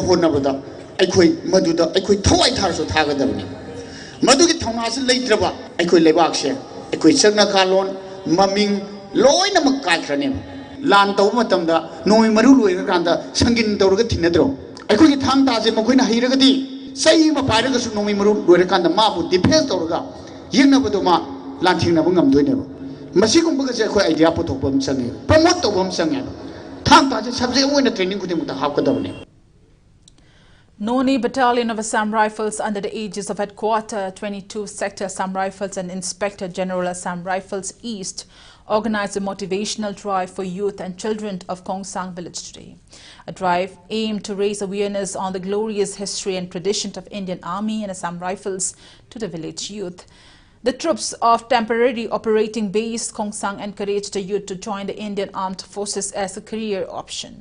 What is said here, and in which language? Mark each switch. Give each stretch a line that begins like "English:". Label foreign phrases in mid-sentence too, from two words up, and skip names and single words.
Manipuri: ꯍꯣꯠꯅꯕꯗ ꯑꯩꯈꯣꯏ ꯃꯗꯨꯗ ꯑꯩꯈꯣꯏ ꯊꯋꯥꯏ ꯊꯥꯔꯁꯨ ꯊꯥꯒꯗꯕꯅꯤ ꯃꯗꯨꯒꯤ ꯊꯧꯅꯥꯁꯤ ꯂꯩꯇ꯭ꯔꯕ ꯑꯩꯈꯣꯏ ꯂꯩꯕꯥꯛꯁꯦ ꯑꯩꯈꯣꯏ ꯆꯠꯅ ꯀꯥꯡꯂꯣꯟ ꯃꯃꯤꯡ ꯂꯣꯏꯅꯃꯛ ꯀꯥꯏꯈ꯭ꯔꯅꯦꯕ ꯂꯥꯟ ꯇꯧꯕ ꯃꯇꯝꯗ ꯅꯣꯡꯃꯩ ꯃꯔꯨ ꯂꯣꯏꯔꯀꯥꯟꯗ ꯁꯪꯒꯤꯟ ꯇꯧꯔꯒ ꯊꯤꯟꯅꯗ꯭ꯔꯣ ꯑꯩꯈꯣꯏꯒꯤ ꯊꯥꯡ ꯇꯥꯁꯦ ꯃꯈꯣꯏꯅ ꯍꯩꯔꯒꯗꯤ ꯆꯩ ꯑꯃ ꯄꯥꯏꯔꯒꯁꯨ ꯅꯣꯡꯃꯩ ꯃꯔꯨ ꯂꯣꯏꯔꯀꯥꯟꯗ ꯃꯥꯕꯨ ꯗꯤꯐꯦꯟꯁ ꯇꯧꯔꯒ ꯌꯦꯡꯅꯕꯗꯣ ꯃꯥ ꯂꯥꯟꯊꯦꯡꯅꯕ ꯉꯝꯗꯣꯏꯅꯦꯕ ꯃꯁꯤꯒꯨꯝꯕꯒꯁꯦ ꯑꯩꯈꯣꯏ ꯑꯥꯏꯗꯤꯌꯥ ꯄꯨꯊꯣꯛꯄ ꯑꯃ ꯆꯪꯉꯦ ꯄ꯭ꯔꯃꯣꯠ ꯇꯧꯕ ꯑꯃ ꯆꯪꯉꯦꯕ ꯊꯥꯡ ꯇꯥꯁꯦ ꯁꯕꯖꯦꯛ ꯑꯣꯏꯅ ट्रेनिंग ꯈꯨꯗꯤꯡꯃꯛꯇ ꯍꯥꯞꯀꯗꯕꯅꯦ.
English: Noni Battalion of Assam Rifles under the aegis of Headquarter 22 Sector Assam Rifles and Inspector General Assam Rifles East organized a motivational drive for youth and children of Kongsang village today. A drive aimed to raise awareness on the glorious history and tradition of Indian Army and Assam Rifles to the village youth. The troops of temporary operating base Kongsang encouraged the youth to join the Indian Armed Forces as a career option.